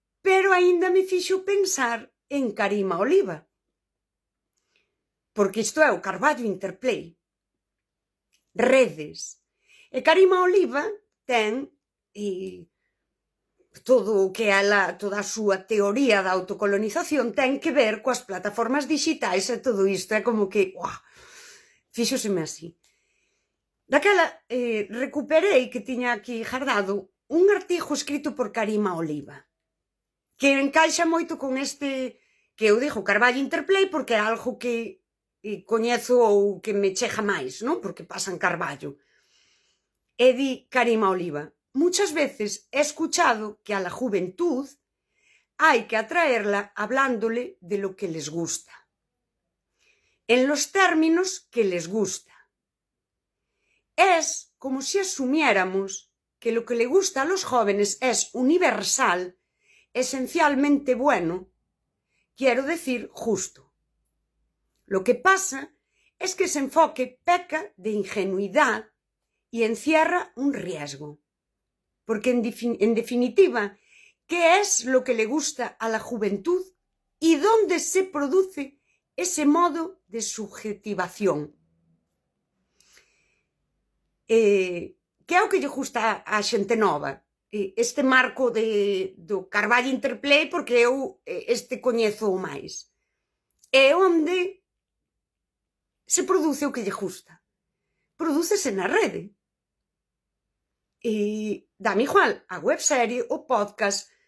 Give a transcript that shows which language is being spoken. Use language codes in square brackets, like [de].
[gl] Pero aínda me fixo pensar en Karima Oliva. Porque isto é o Carballo Interplay. Redes. E Karima Oliva ten todo o que ela, toda a súa teoría da autocolonización ten que ver coas plataformas digitais e todo isto. É como que, fíxoseme así. Daquela recuperei que tiña aquí guardado un artigo escrito por Karima Oliva, que encaixa moito con este que eu digo Carballo Interplay, porque é algo que coñezo ou que me chega máis, non? Porque pasa en Carballo. E di Karima Oliva: [es] muchas veces he escuchado que a la juventud hay que atraerla hablándole de lo que les gusta, en los términos que les gusta. Es como si asumiéramos que lo que le gusta a los jóvenes es universal, esencialmente bueno, quiero decir justo. Lo que pasa es que ese enfoque peca de ingenuidad y encierra un riesgo. Porque en definitiva, ¿qué es lo que le gusta a la juventud y dónde se produce ese modo de subjetivación? [gl] Que é o que lle gusta á xente nova? Este marco do Carballo Interplay, porque eu este coñezo o máis. É onde se produce o que lle gusta. Prodúcese na rede. E dame igual a webserie, o podcast.